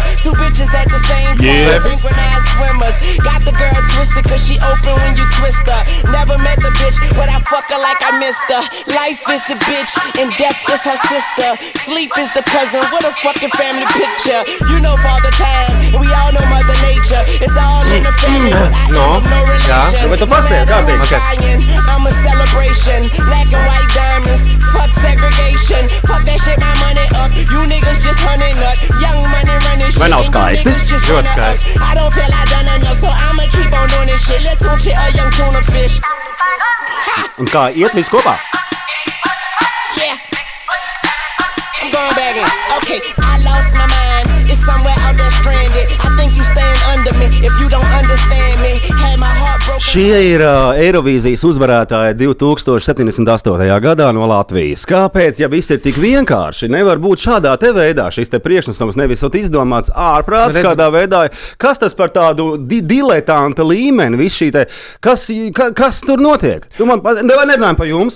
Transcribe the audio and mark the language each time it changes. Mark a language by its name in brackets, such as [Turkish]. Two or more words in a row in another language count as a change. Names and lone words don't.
[English] Two bitches at the same time, synchronized swimmers. Got the girl twisted, cause she open when you twist her. Never met the bitch, but I fuck her like I missed her. Life is the bitch, and death is her sister. Sleep is the cousin, what a fucking family picture. You know Father Time, and we all know Mother Nature. It's all in the family, but I have no relation. Bet tu pasties, I'm a celebration, black and white diamonds, fuck segregation. Fuck that shit, my money up. You niggas just hunting up. Young money running shit. [Latvian] Nav skaisti. [English] I don't feel I done enough, so I'ma keep on doing this shit. Let's tune shit a young tuna fish. [Latvian] Un kā iet viss kopā? [English] Yeah. I'm going back in. Okay, I lost my mind. It's somewhere out there stranded. I think you staying under me if you don't understand me. Had my heart broken. [Latvian] Šie ir Eirovīzijas uzvarētāji 2078. gadā no Latvijas. Kāpēc, ja viss ir tik vienkārši, nevar būt šādā te veidā? Šis te priekšnesums nevis izdomāts ārprāts kādā veidā. Kas tas par tādu diletanta līmeni? Viss šī te, kas tur notiek? Tu man nerunājam par jums?